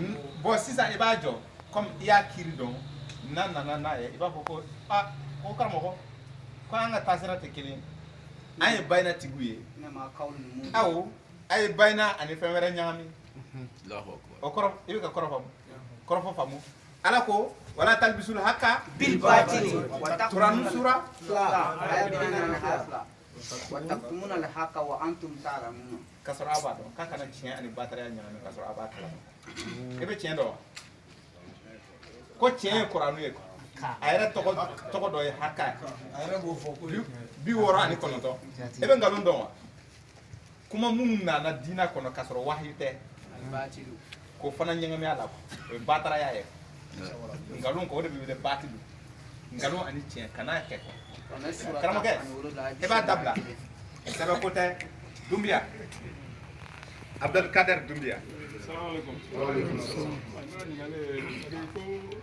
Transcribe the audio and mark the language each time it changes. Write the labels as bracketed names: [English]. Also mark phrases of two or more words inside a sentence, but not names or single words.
[Bambara] bon sisan i b'a jɔ comme i y'a kiiri dɔn n'a nana n'a ye i b'a fɔ ko ko karamɔgɔ ko an ka taasira tɛ kelen an ye bayina tigiw ye awɔ a ye bayina ani fɛn wɛrɛ ɲagami o kɔrɔ i bɛ ka kɔrɔfɔ faamu ala ko [Arabic] ولا تلبسوا الحق بالباطل [Bambara] Quran sura 2 [Arabic] وتكتمون الحق وأنتم تعلمون [Bambara] kasɔrɔ a b'a dɔn k'a kana tiɲɛ ani batariya ɲagami kasɔrɔ a b'a kalama i bɛ tiɲɛ dɔn wa ko tiɲɛ ye kuranu ye a yɛrɛ tɔgɔ dɔ ye haka a yɛrɛ b'o fɔ ko 69 e bɛ nkalon dɔn wa kuma minnu nana diinɛ kɔnɔ kasɔrɔ wahayi tɛ k'o fana ɲagami a la o ye bataraya ye nkalon kɔ o de bɛ wele batilu nkalon ani tiɲɛ kan'a kɛ karamɔgɔkɛ e b'a dabila sɛbɛ ko tɛ Dumbiya Abdelkader Dumbiya ko den